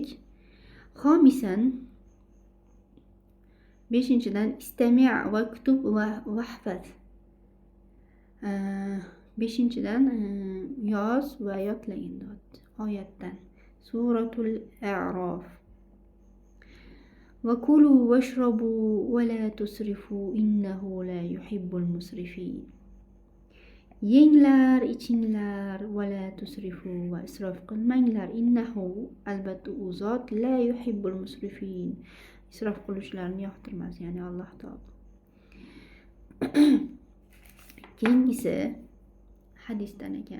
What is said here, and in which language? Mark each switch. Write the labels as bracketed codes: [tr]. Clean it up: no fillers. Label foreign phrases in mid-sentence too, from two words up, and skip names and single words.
[ar] Xomisan, 5-dan, استمع واكتب واحفظ. [uz] 5-dan, yoz va yodlagin deyapti. [ar] Oyatdan. Suratul A'rof. وكلوا واشربوا ولا تسرفوا إنه لا يحب المسرفين. [uz] Yenglar, ichinglar, [ar] ولا تسرفوا, [uz] va isrof qilmanglar. Innahu, albatta u zot, [ar] لا يحب المسرفين, [uz] isrof qiluvchilarni yoqtirmas, ya'ni Alloh taolo. Keyingisi hadisdan ekan.